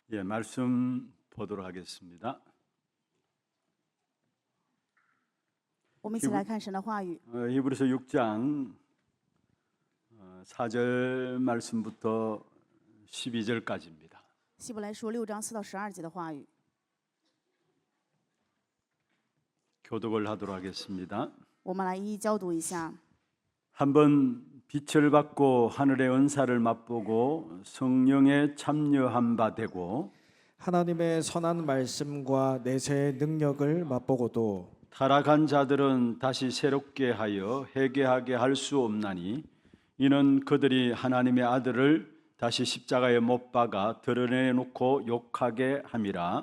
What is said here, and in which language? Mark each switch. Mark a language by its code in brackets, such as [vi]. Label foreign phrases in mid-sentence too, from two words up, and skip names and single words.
[ko] 말씀 보도록 하겠습니다. [zh] 我们一起来看神的话语。 [ko] 히브리서 6장 4절 말씀부터 12절까지입니다. [zh] 希伯来书6章4到12节的话语， [ko] 교독을 하도록 하겠습니다. [zh] 我们来一一教读一下。 [ko] 한번 빛을 받고 하늘의 은사를 맛보고 성령에 참여한 바 되고 하나님의 선한 말씀과 내세의 능력을 맛보고도 타락한 자들은 다시 새롭게 하여 회개하게 할 수 없나니 이는 그들이 하나님의 아들을 다시 십자가에 못 박아 드러내놓고 욕하게 함이라.